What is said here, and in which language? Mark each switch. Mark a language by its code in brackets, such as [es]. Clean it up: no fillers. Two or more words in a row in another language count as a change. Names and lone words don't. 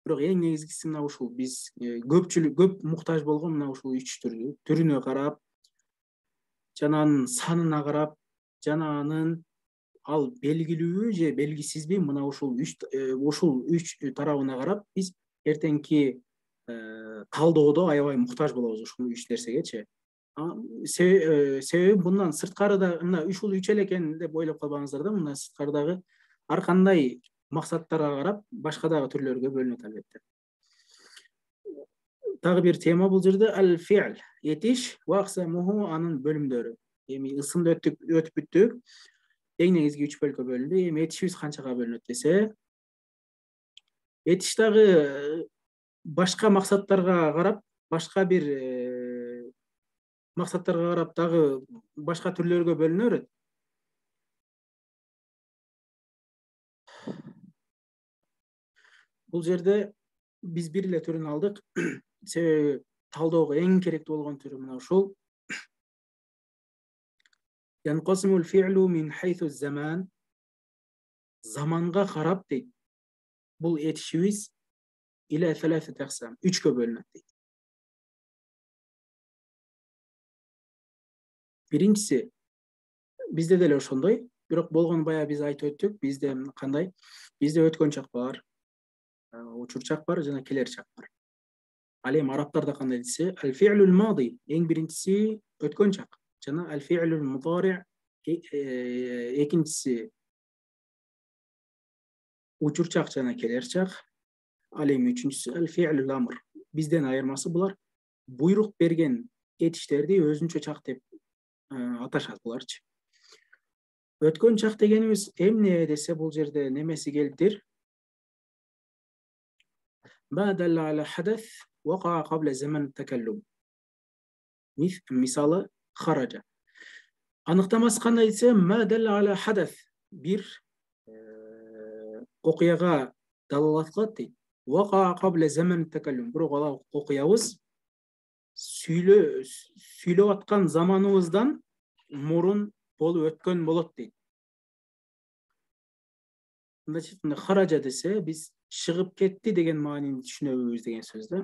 [ky] Бирок эң негизгиси мына ушул биз көпчүлүк көп муктаж болгон мына ушул үч түрүнө карап, жана анын санына карап, жана анын ал белгилүүбү же белгисизби, мына ушул үч тарабына карап биз эртеңки талдоодо аябай муктаж болобуз ушул үч нерсегечи. Себеби мындан сырткары да мына ушул үч эле экен деп ойлоп калбаңыздар да, мына сырткары дагы ар кандай максаттарга карап башка дагы түрлөргө бөлүнөт албетте. Дагы бир тема бул жерде аль-фи'л, этиш [ar] وأقسامه, [ky] анын бөлүмдөрү. Эми ысымды өтүп бүттүк. Эң негизги үч бөлүккө бөлүндү. Эми этишибиз канчага бөлүнөт десе, этиш дагы башка максаттарга карап, башка бир максаттарга карап дагы башка түрлөргө бөлүнө берет. Бул жерде биз бир эле түрүн алдык. Себеби талоого эң керектүү болгон түрү мына ушул. [ar] ينقسم الفعل من حيث الزمن. [ky] Заманга карап дейт. Бул этишибиз [ar] إلى ثلاثة أقسام, [ky] үчкө бөлүнөт дейт. Биринчиси бизде деле ошондой, бирок болгону баягы биз айтып өттүк. Бизде кандай? Бизде өткөн чак бар, учур чак бар жана келер чак бар. Ал эми арабтарда кандай десе, [ar] الفعل الماضي, [ky] эң биринчиси өткөн чак, жана [ar] الفعل المضارع, [ky] экинчиси учур чак жана келер чак. Ал эми үчүнчүсү [ar] الفعل الأمر. [ky] Бизден айырмасы булар буйрук берген этиштерди өзүнчө чак деп аташат буларчы. Өткөн чак дегенибиз эмне десе, бул жерде немеси келиптир? [ar] ما دل على حدث وقع قبل زمن التكلم. [ky] Мисалы, хараджа. Аныктамасы кандай десе, [ar] ما دل على حدث, [ky] бир окуяга далалат кылат дейт. [ar] وقع قبل زمن التكلم. [ky] Бирок ал окуябыз сүйлөп аткан заманыбыздан мурун болуп өткөн болот дейт. Значит, хараджа десе, биз чыгып кетти деген маанини түшүнөбүз деген сөз да.